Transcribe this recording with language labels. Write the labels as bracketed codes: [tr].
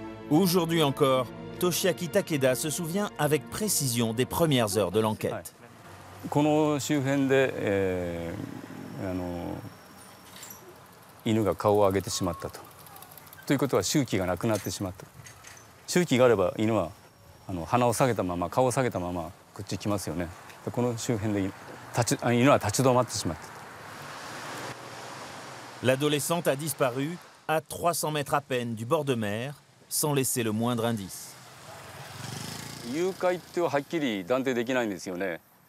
[fr] Aujourd'hui encore, Toshiaki Takeda se souvient avec précision des premières heures de l'enquête. [ja] この周辺で、犬が顔を上げてしまったと。ということは周期がなくなってしまった。周期があれば犬は鼻を下げたまま顔を下げたままこっち来ますよね。この周辺で犬は立ち止まってしまった。 [fr] L'adolescente a disparu à 300 mètres à peine du bord de mer, sans laisser le moindre indice. [ja] 誘拐ってはっきり断定できないんですよね。